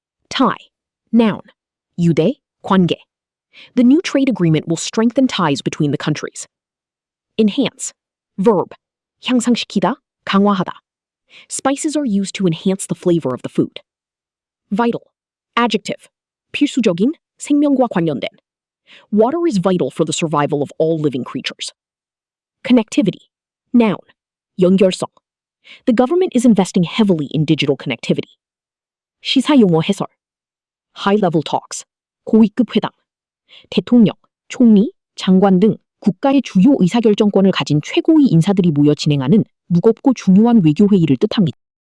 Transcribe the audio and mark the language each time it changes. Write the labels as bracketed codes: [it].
[ko] Tie. Noun. 유대, 관계. [en] The new trade agreement will strengthen ties between the countries. [ko] Enhance. Verb. 향상시키다, 강화하다. [en] Spices are used to enhance the flavor of the food. Vital. Adjective. [ko] 필수적인, 생명과 관련된. [en] Water is vital for the survival of all living creatures. Connectivity. Noun. 연결성. The government is investing heavily in digital connectivity. [ko] 시사용어 해설. High-level talks. 고위급 회담. 대통령, 총리, 장관 등 국가의 주요 의사결정권을 가진 최고위 인사들이 모여 진행하는 무겁고 중요한 외교회의를 뜻합니다.